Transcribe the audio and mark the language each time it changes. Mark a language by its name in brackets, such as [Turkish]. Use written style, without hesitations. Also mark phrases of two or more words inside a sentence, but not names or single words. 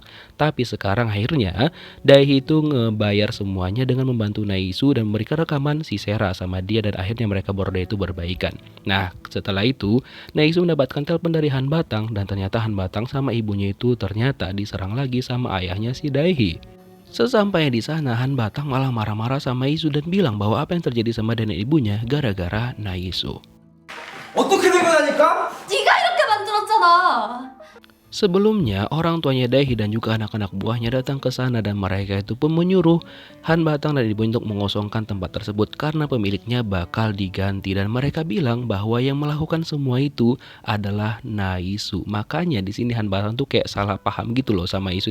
[Indonesian] Tapi sekarang akhirnya Daehi itu ngebayar semuanya dengan membantu Naisu dan memberikan rekaman si Sera sama dia dan akhirnya mereka berdua itu berbaikan. Nah setelah itu Naisu mendapatkan telepon dari Han Batang dan ternyata Han Batang sama ibunya itu ternyata diserang lagi sama ayahnya si Daehi. Sesampainya di sana Han Batang malah marah-marah sama Naisu dan bilang bahwa apa yang terjadi sama nenek ibunya gara-gara Naisu. [Korean] 어떻게 된 거냐니까? 네가 이렇게 만들었잖아. [Indonesian] Sebelumnya, orang tuanya Daehi dan juga anak-anak buahnya datang ke sana dan mereka itu pun menyuruh Han Batang dan ibunya untuk mengosongkan tempat tersebut karena pemiliknya bakal diganti. Dan mereka bilang bahwa yang melakukan semua itu adalah Naisu. Makanya di sini Han Batang tuh kayak salah paham gitu loh sama Isu.